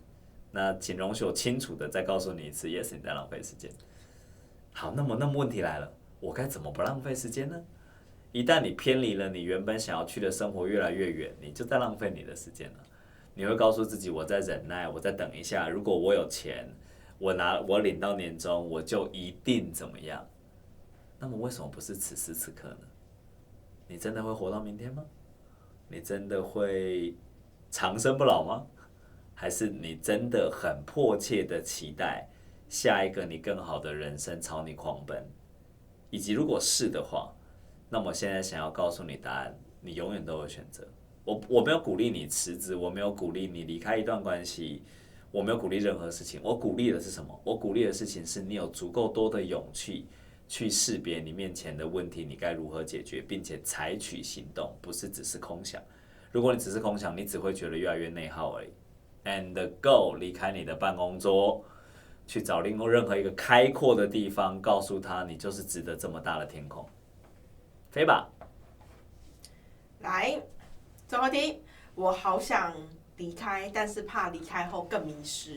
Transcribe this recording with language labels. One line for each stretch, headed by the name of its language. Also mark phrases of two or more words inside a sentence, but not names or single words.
Chinese: 那請容許我清楚的再告訴你一次 ，Yes， 你在浪費時間。好，那麼問題來了，我該怎麼不浪費時間呢？一旦你偏離了你原本想要去的生活越來越遠，你就在浪費你的時間了。你會告訴自己，我在忍耐，我再等一下，如果我有錢，我領到年終，我就一定怎麼樣。那麼為什麼不是此時此刻呢？你真的會活到明天嗎？你真的會長生不老嗎？還是你真的很迫切的期待下一個你更好的人生朝你狂奔？以及如果是的話，那麼現在想要告訴你答案，你永遠都有選擇。我沒有鼓勵你辭職，我沒有鼓勵你離開一段關係，我沒有鼓勵任何事情。我鼓勵的是什麼？我鼓勵的事情是你有足夠多的勇氣去識別你面前的問題，你該如何解決，並且採取行動，不是只是空想。如果你只是空想，你只會覺得越來越內耗而已。
English: And go，
Chinese: 離開你的辦公桌，去找任何一個開闊的地方，告訴他你就是值得這麼大的天空。飛吧！來，最後一題，我好想離開，但是怕離開後更迷失。